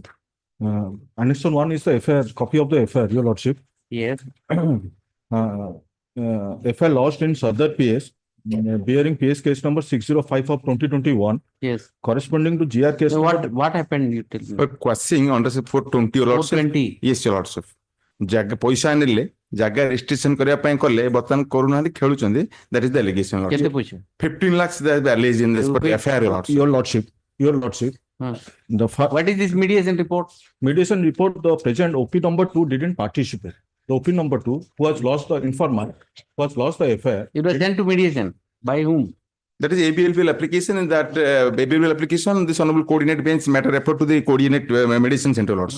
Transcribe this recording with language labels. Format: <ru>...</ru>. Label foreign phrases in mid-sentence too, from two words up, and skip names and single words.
<en>Annexation 1 is the FIR, copy of the FIR, Your Lordship. Yes. FIR lodged in Sadar PS, bearing PS case number 605 of 2021. Yes. Corresponding to GR case. So what happened? You tell me. But quashing under 420, Your Lordship. 420. Yes, Your Lordship.</en> <or>ଜାଗା ପଇସା ଆଣିଲେ ଜାଗା ରେଜିଷ୍ଟ୍ରେସନ କରିବା ପାଇଁ କଲେ ବର୍ତ୍ତମାନ କରୁନାହାନ୍ତି ଖେଳୁଛନ୍ତି</or> <en>that is the allegation</en> <or>କେତେ ପଇସା</or> <en>15 lakhs that is alleged in this FIR Your Lordship, the what is this mediation report? Mediation report, the present OP number 2 didn't participate. The OP number 2 who has lost the informant, who has lost the FIR. It was sent to mediation by whom? That is ABLPL application, and that ABLPL application, this honorable coordinate bench matter referred to the coordinate mediation center also.</en>